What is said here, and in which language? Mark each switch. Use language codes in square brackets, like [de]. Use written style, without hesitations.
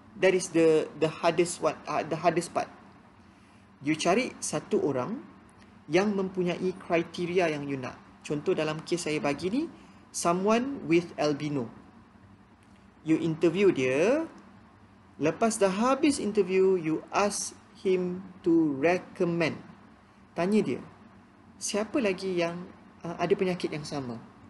[en] That is the hardest one, the hardest part. [ms] You cari satu orang yang mempunyai kriteria yang you nak. Contoh dalam kes saya bagi ni, [en] someone with albino. You interview dia. Lepas dah habis interview, you ask him to recommend. [ms] Tanya dia, siapa lagi yang ada penyakit yang sama?